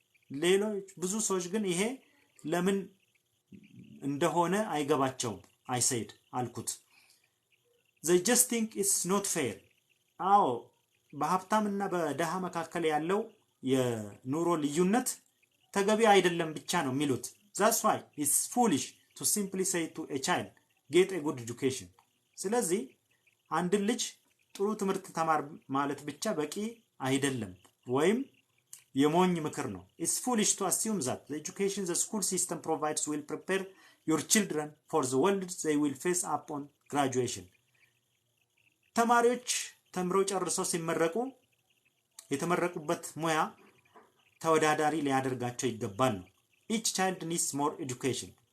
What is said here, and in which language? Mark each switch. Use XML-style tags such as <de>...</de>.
<am>ሌሎች ብዙ ሰዎች ግን ይሄ ለምን እንደሆነ አይገባቸውም።</am> <en>I said</en> <am>አልኩት</am> <en>they just think it's not fair.</en> <am>አዎ በሀብታምና በደሃ መካከል ያለው የኑሮ ልዩነት ተገቢ አይደለም ብቻ ነው የሚሉት።</am> <en>that's why it's foolish to simply say to a child get a good education.</en> <am>ስለዚህ አንድ ልጅ ጥሩ ትምህርት ተማር ማለት ብቻ በቂ አይደለም ወይም የሞኝ ምክር ነው።</am> <en>it's foolish to assume that the education the school system provides will prepare your children for the world they will face upon graduation.</en> <am>ተማሪዎች ተምረው ጨርሰው ሲመረቁ የተመረቁበት ሙያ ተወዳዳሪ ሊያደርጋቸው ይገባል ነው።</am> <en>each child needs more education.</en>